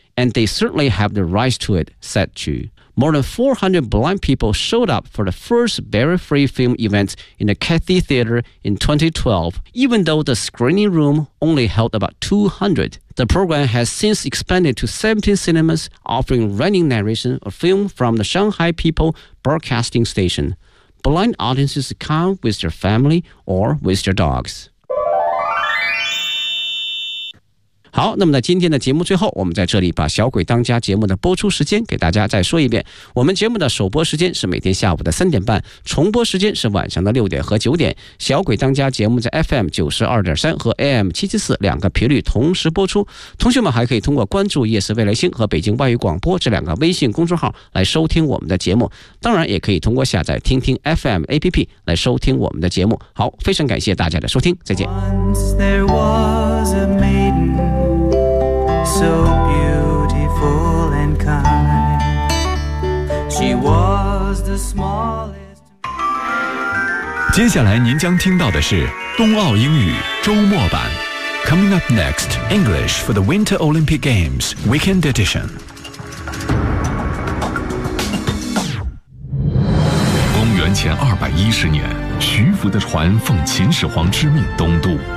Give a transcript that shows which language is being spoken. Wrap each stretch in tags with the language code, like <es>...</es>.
<en>and they certainly have the rights to it, said Zhu. More than 400 blind people showed up for the first barrier-free film event in the Cathay Theater in 2012, even though the screening room only held about 200. The program has since expanded to 17 cinemas, offering running narration of film from the Shanghai People Broadcasting Station. Blind audiences come with their family or with their dogs.</en> <zh>好，那么在今天的节目最后，我们在这里把小鬼当家节目的播出时间给大家再说一遍。我们节目的首播时间是每天下午的3:30，重播时间是晚上的6:00和9:00。小鬼当家节目在 FM92.3 和 AM774 两个频率同时播出。同学们还可以通过关注夜色未来星和北京外语广播这两个微信公众号来收听我们的节目。当然也可以通过下载听听 FM APP 来收听我们的节目。好，非常感谢大家的收听，再见。</zh> <en>Once there was a maidenSo beautiful and kind. She was the smallest.</en> <zh>接下来您将听到的是冬奥英语周末版。</zh> <en>Coming up next, English for the Winter Olympic Games Weekend Edition.</en> <zh>公元前210年，徐福的船奉秦始皇之命东渡。</zh>